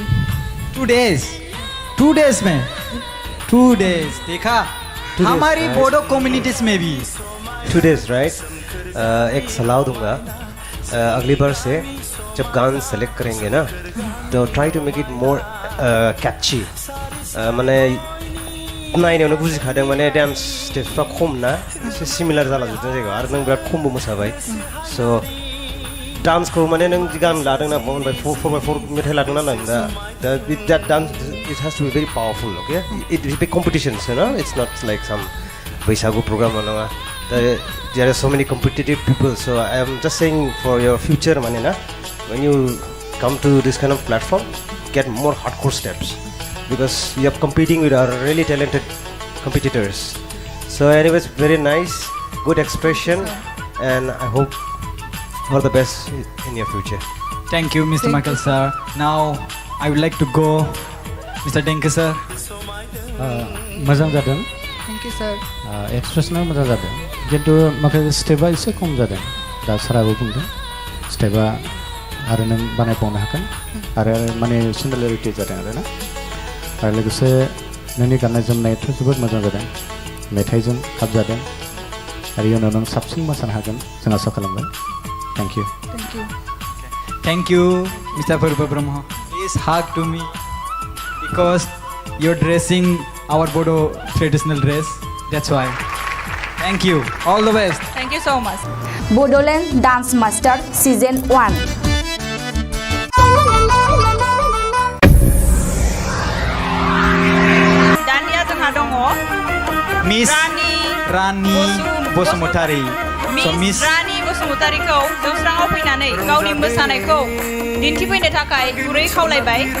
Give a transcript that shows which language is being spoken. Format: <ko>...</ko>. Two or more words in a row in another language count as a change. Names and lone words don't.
<hi>2 डेज। 2 डेज में 2 डेज देखा? हमारी बोडो कम्युनिटीज में भी</hi> <en>2 days, right?</en> <hi>एक सलाह दूंगा, अगली बार से जब गान सेलेक्ट करेंगे ना, तो</hi> <en>try to make it more catchy.</en> <brx>माने नायनायावनो बुजिखादों, माने</brx> <en>dance stepsफ्रा</en> <brx>खम ना, एसे सिमिलार जालांजोबदों जायगायाव, आरो नों बिराद खमबो मोसाबाय। स' डान्सखौ माने नों गान लादों ना, 4x4 मेथाइ लादों ना नों, दा</brx> <en>that dance it has to be very powerful, okay? It is big competitions, you know, it's not like some बैसागु program नङा। There are so many competitive people, so I am just saying for your future,</en> <brx>माने ना,</brx> <en>when you come to this kind of platform, get more hardcore steps, because you are competing with our really talented competitors. So anyways, very nice, good expression, and I hope for the best in your future. Thank you, Mr. Michael sir. Now I would like to go, Mr. Denke sir.</en> <brx>मोजां जादों।</brx> <en>thank you sir.</en> <brx>एक्सप्रेसना मोजां जादों, किन्तु माखासे स्टेपा एसे खम जादों। दा साराबो बुंदों स्टेपा आरो नों बानायबावनो हागोन, आरो माने सिमिलारिटि जादों आरो ना, आरो लोगोसे नोंनि गाननाय जोमनायाथ' जोबोद मोजां जादों, मेथाइजों खाब जादों, आरो इयुनाव नों साबसिन मोसानो हागोन जों आसा खालामबाय।</brx> <en>Thank you. Thank you. Thank you, Mr. Purva Brahma. Please hug to me because you're dressing our Bodo traditional dress. That's why. Thank you. All the best. Thank you so much.</en> <brx>बोडोलैंड डांस मास्टर सीजन 1। दानिया जोंहा दङ Miss Rani Bosumotari. मिस रानी बसुमतारीखौ जौस्राङाव फैनानै गावनि मोसानायखौ दिन्थिफैनो थाखाय गुरै खावलायबाय।</brx>